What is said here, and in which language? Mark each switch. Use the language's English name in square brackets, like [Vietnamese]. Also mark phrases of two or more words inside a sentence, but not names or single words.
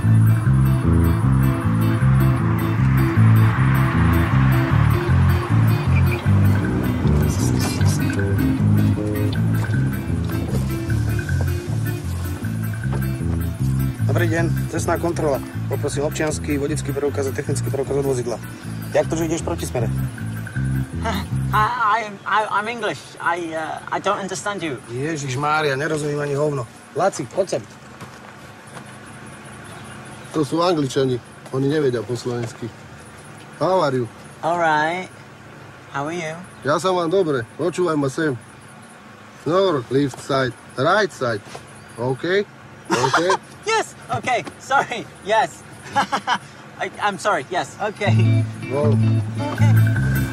[Slovak] Dobrý deň, cestná kontrola. Poprosím občiansky, vodický preukaz a technický preukaz od vozidla. Jak to, že ideš proti smere? [English] I'm English. I don't understand you. [Slovak] Ježišmária, nerozumiem ani hovno. Laci, poď sem. To sú Angličani. Oni nevedia po slovensky. [English] How are you? All right. How are you? [Slovak] Ja sa mám dobre. Počúvaj ma sem. [English] North, left side, right side. OK? OK? Yes. Okay. Sorry. Yes. I'm sorry. Yes. Okay. No. Okay.